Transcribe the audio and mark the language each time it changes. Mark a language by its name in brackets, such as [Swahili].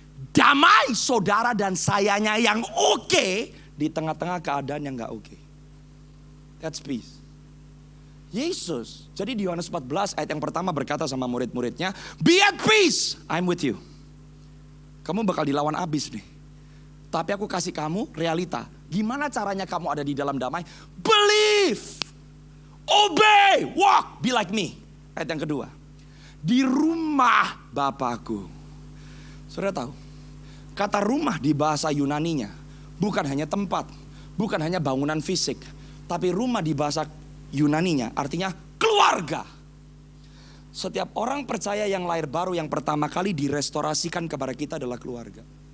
[Indonesian] Damai saudara dan sayanya yang oke di tengah-tengah keadaan yang gak oke. [English] That's peace. [Indonesian] Yesus, jadi di Yohanes 14 ayat yang pertama berkata sama murid-muridnya, [English] be at peace, I'm with you. [Indonesian] Kamu bakal dilawan abis nih. Tapi aku kasih kamu realita. Gimana caranya kamu ada di dalam damai? [English] Believe, obey, walk, be like me. [Indonesian] Ayat yang kedua. Di rumah Bapakku. Saudara tahu, kata rumah di bahasa Yunaninya bukan hanya tempat, bukan hanya bangunan fisik, tapi rumah di bahasa Yunaninya artinya keluarga. Setiap orang percaya yang lahir baru yang pertama kali direstorasikan kepada kita adalah keluarga.